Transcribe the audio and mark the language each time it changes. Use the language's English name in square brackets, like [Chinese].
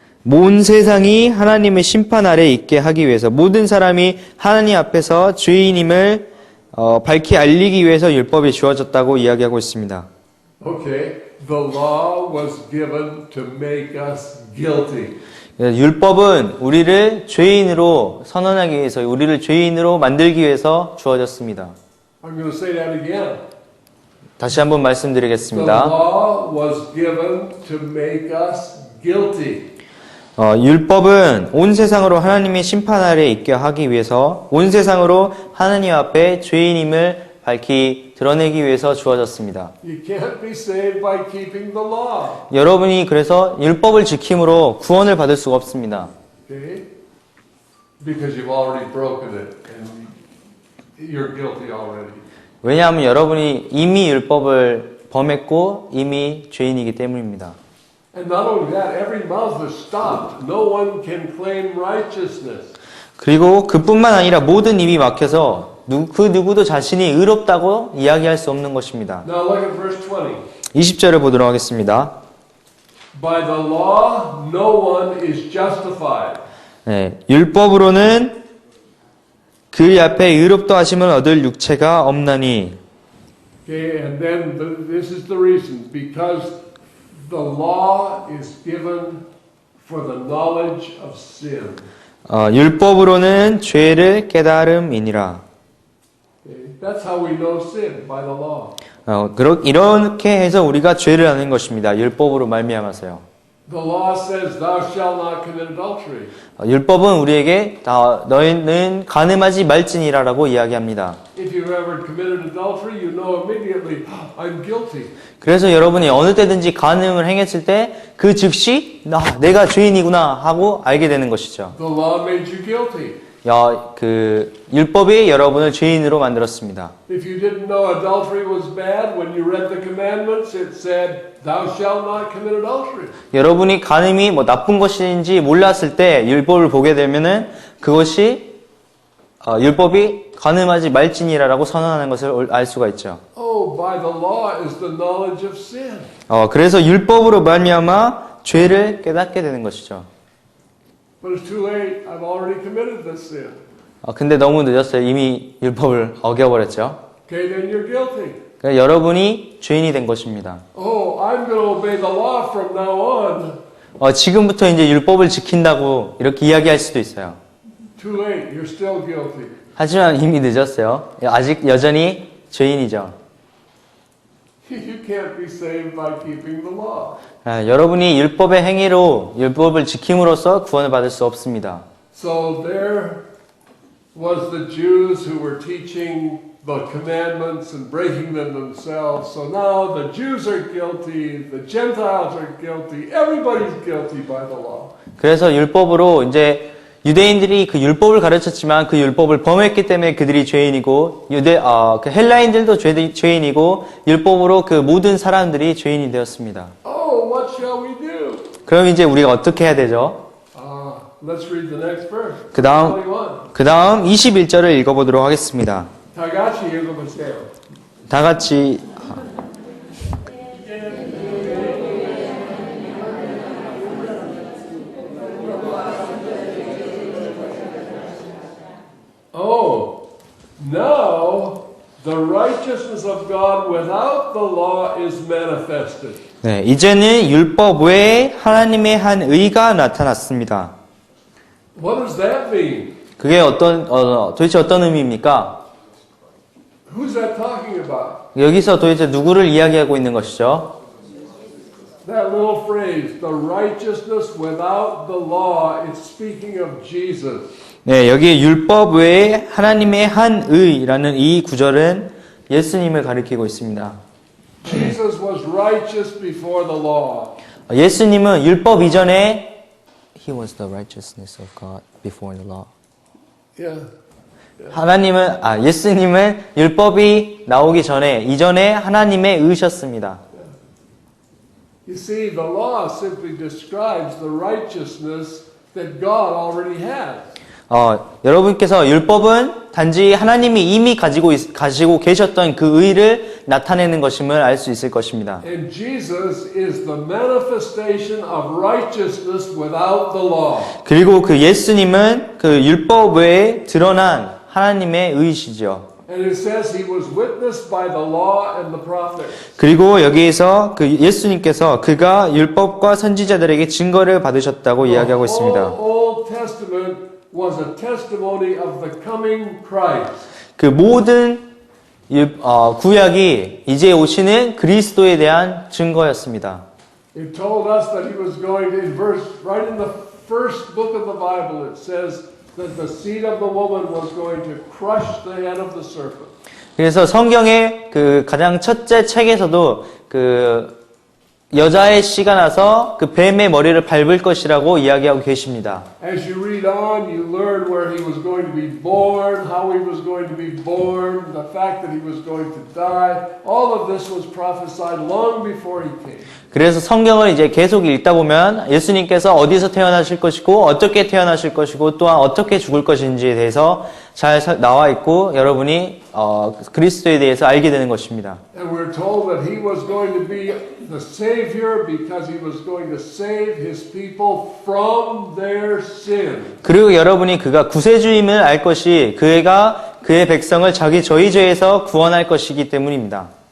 [Korean] 온 세상이 하나님의 심판 아래 있게 하기 위해서 모든 사람이 하나님 앞에서 죄인임을 밝히 알리기 위해서 율법이 주어졌다고 이야기하고 있습니다. [English] Okay, the law was given to make us guilty. [Korean] 율법은 우리를 죄인으로 선언하기 위해서, 우리를 죄인으로 만들기 위해서 주어졌습니다. [English] I'm going to say that again. [Korean] 다시 한번 [English] The [Korean] 말씀드리겠습니다. [English] law was given to make us guilty. [Korean] 율법은 온 세상으로 하나님의 심판 아래 있게 하기 위해서 온 세상으로 하나님 앞에 죄인임을 밝히 드러내기 위해서 주어졌습니다. [English] You can't be saved by keeping the law. [Korean] 여러분이 그래서 율법을 지킴으로 구원을 받을 수가 없습니다. [English] Okay? Because you've already broken it and you're guilty already. [Korean] 왜냐하면 여러분이 이미 율법을 범했고 이미 죄인이기 때문입니다. [English] And not only that, every mouth is stopped. No one can claim righteousness. [Korean] 그리고 그뿐만 아니라 모든 입이 막혀서 그 누구도 자신이 의롭다고 이야기할 수 없는 것입니다. [English] Now look at verse 20. [Korean] 20절을 보도록 하겠습니다. [English] By the law, no one is justified. [Korean] 율법으로는 그 앞에 의롭다 하심을 얻을 육체가 없나니. [English] Okay, and then this is the reason. Because the law is given for the knowledge of sin. [Korean] 율법으로는 죄를 깨달음이니라. [English] Okay, that's how we know sin, by the law. [Korean] 이렇게 해서 우리가 죄를 아는 것입니다. 율법으로 말미암아서요. [English] The law says, thou shalt not commit adultery. [Korean] 율법은 우리에게 너희는 간음하지 말지니라라고 이야기합니다. [English] If you've ever committed adultery, you know immediately, I'm guilty. [Korean] 그래서 여러분이 어느 때든지 간음을 행했을 때 그 즉시 내가 죄인이구나 하고 알게 되는 것이죠. [English] The law made you guilty. [Korean] 그 율법이 여러분을 죄인으로 만들었습니다. [English] If you didn't know adultery was bad, when you read the commandments, it said, thou shalt not commit adultery. [Korean] 여러분이 간음이 나쁜 것인지 몰랐을 때 율법을 보게 되면은 그것이 율법이 간음하지 말지니라라고 선언하는 것을 알 수가 있죠. [English] Oh, by the law is the knowledge of sin. [Korean] 그래서 율법으로 말미암아 죄를 깨닫게 되는 것이죠. [English] But it's too late. I've already committed this sin. [Korean] 근데 너무 늦었어요. 이미 율법을 어겨버렸죠. [English] Okay, then you're guilty. [Korean] 그러니까 여러분이 죄인이 된 것입니다. [English] Oh, I'm going to obey the law from now on. [Korean] 지금부터 이제 율법을 지킨다고 이렇게 이야기할 수도 있어요. [English] Too late. You're still guilty. [Korean] 하지만 이미 늦었어요. 아직 여전히 죄인이죠. [English] You can't be saved by keeping the law. [Korean] 여러분이 율법의 행위로 율법을 지킴으로써 구원을 받을 수 없습니다. [English] So there was the Jews who were teaching the commandments and breaking them themselves. So now the Jews are guilty, the Gentiles are guilty, everybody's guilty by the law. [Korean] 그래서 율법으로 이제 유대인들이 그 율법을 가르쳤지만 그 율법을 범했기 때문에 그들이 죄인이고 그 헬라인들도 죄인이고 율법으로 그 모든 사람들이 죄인이 되었습니다. [English] Oh, what shall we do? [Korean] 그럼 이제 우리가 어떻게 해야 되죠? [English] Let's read the next verse. [Korean] 그 다음 21절을 읽어보도록 하겠습니다. 다 같이 읽어보세요. 다 같이 [English] Oh, now the righteousness of God without the law is manifested. [Korean] 네, 이제는 율법 외에 하나님의 한 의가 나타났습니다. [English] What does that mean? [Korean] 그게 도대체 어떤 의미입니까? [English] Who's that talking about? [Korean] 여기서 도대체 누구를 이야기하고 있는 것이죠? [English] That little phrase, the righteousness without the law, it's speaking of Jesus. [Korean] 네, 여기 율법 외에 하나님의 한 의라는 이 구절은 예수님을 가리키고 있습니다. [English] Jesus was righteous before the law. [Korean] 예수님은 율법 이전에 [English] He was the righteousness of God before the law. Yeah. [Korean] 예수님은 율법이 나오기 이전에 하나님의 의셨습니다. [English] You see, the law simply describes the righteousness that God already has. [Korean] 여러분께서 율법은 단지 하나님이 이미 가지고 계셨던 그 의를 나타내는 것임을 알 수 있을 것입니다. [English] And Jesus is the manifestation of righteousness without the law. [Korean] 그리고 그 예수님은 그 율법 외에 드러난 하나님의 의시죠. [English] And it says he was witnessed by the law and the prophets. [Korean] 그리고 여기에서 그 예수님께서 그가 율법과 선지자들에게 증거를 받으셨다고 이야기하고 있습니다. [English] The Old Testament was a testimony of the coming Christ. [Korean] 그 모든 구약이 이제 오시는 그리스도에 대한 증거였습니다. [English] It told us that he was going to, right in the first book of the Bible, it says that the seed of the woman was going to crush the head of the serpent. [Korean] 그래서 성경의 그 가장 첫째 책에서도 그 여자의 씨가 나서 그 뱀의 머리를 밟을 것이라고 이야기하고 계십니다. [English] As you read on, you learn where he was going to be born, how he was going to be born, the fact that he was going to die. All of this was prophesied long before he came. [Korean] 그래서 성경을 이제 계속 읽다 보면 예수님께서 어디서 태어나실 것이고 어떻게 태어나실 것이고 또한 어떻게 죽을 것인지에 대해서 잘 나와 있고 여러분이 그리스도에 대해서 알게 되는 것입니다. [English] And we're told that he was going to be the Savior because he was going to save his people from their sin. [Korean] 그리고 여러분이 그가 구세주임을 알 것이 그가 그의 백성을 저희 죄에서 구원할 것이기 때문입니다.